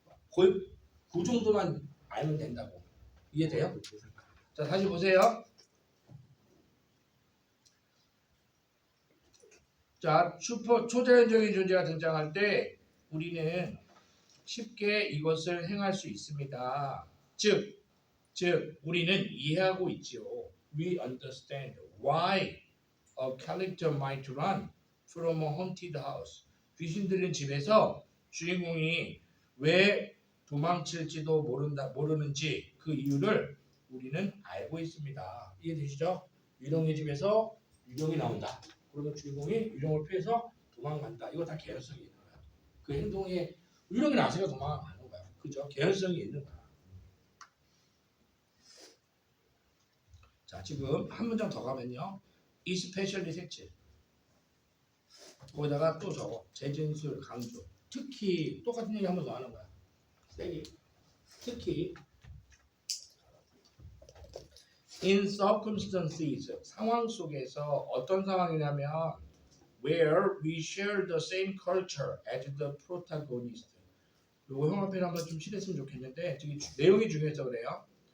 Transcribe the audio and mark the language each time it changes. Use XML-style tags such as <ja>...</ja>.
<ko>거의 그 정도만 알면 된다고. 이해돼요? 자, 다시 보세요. 자, 초자연적인 존재가 등장할 때 우리는 쉽게 이것을 행할 수 있습니다. 즉 우리는 이해하고 있지요.</ko> <en>We understand why a character might run from a haunted house.</en> <ko>귀신 들린 집에서 주인공이 왜 도망칠지도 모르는지 그 이유를 우리는 알고 있습니다. 이해되시죠? 유령의 집에서 유령이 나온다. 그러면 주인공이 유령을 피해서 도망간다. 이거 다 개연성이 있는 거야. 그 행동에 유령이 나서가 도망가는 거야. 그죠? 개연성이 있는 거야. 자, 지금 한 문장 더 가면요. especially 색칠. 거기다가 또 적어. 재진술, 강조. 특히 똑같은 얘기 한 번 더 하는 거야. 세게. 특히</ko> <en>in circumstances</en> <ko>상황 속에서 어떤 상황이냐면</ko> <en>where we share the same culture as the protagonist.</en> <ko>요거 형광펜 한번 좀 칠했으면 좋겠는데 지금 내용이 중요해서 그래요.</ko>